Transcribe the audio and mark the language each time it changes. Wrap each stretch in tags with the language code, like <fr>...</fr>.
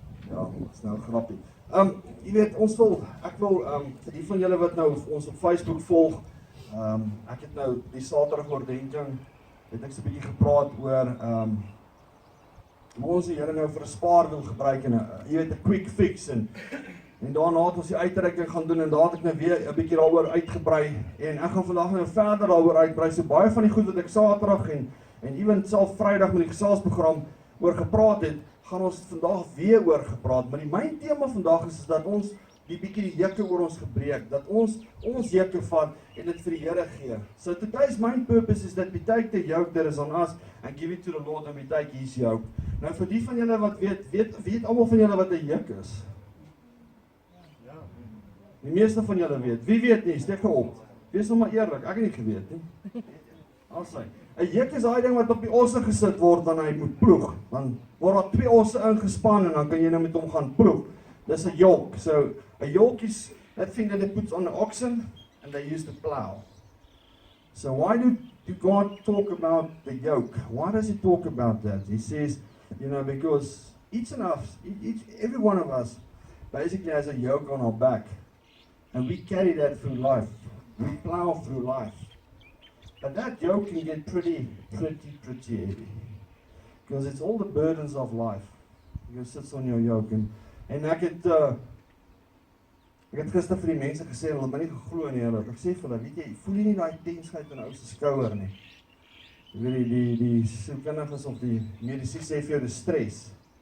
<af>Ja, dit is nou grappie. Jy weet, ek wil vir die van julle wat nou ons op Facebook volg, ek het nou die Saterdag oordenking, het ek so 'n bietjie gepraat oor hoe ons die Here nou vir 'n spaar wil gebruik en jy weet 'n quick fix en daarna het ons die uitreiking gaan doen en daar het ek nou weer 'n bietjie daaroor uitgebrei en ek gaan vandag nou verder daaroor uitbrei. So baie van die goed wat ek Saterdag en ewen self Vrydag met die geselsprogram oor gepraat het, gaan ons vandag weer oor gepraat. Maar die myn tema vandag is dat ons die bietjie die juke oor ons gebreek, dat ons juke vat en dit vir die Here gee.</af> <en>So today's main purpose is that we take the yoke that is on us and give it to the Lord and we take his yoke.</en> <af>Nou vir die van julle wat weet almal van julle wat 'n juk is? Ja. Die meeste van julle weet. Wie weet nie, steek op. Wees nou maar eerlik, ek het nie geweet nie. Alsy. 'n juk is daai ding wat op die osse gesit word wanneer hy moet ploeg. Dan word daar 2 osse ingespan en dan kan jy nou met hom gaan ploeg. Dis 'n yoke.</af> <en>So 'n yoke is that thing that they put on the oxen and they use to plow. So why do God talk about the yoke? Why does he talk about that? He says, because every one of us basically has a yoke on our back. And we carry that through life. We plow through life. But that yoke can get pretty heavy. Because it's all the burdens of life. You sit on your yoke.</en> <af>En ek het gister vir die mense gesê, hulle het my nie geglo nie, ek sê vir hulle, weet jy, voel jy nie daai tensheid in 'n ou se skouer nie? Jy weet die sielkundiges of die mediese sê vir jou dis stres.</af>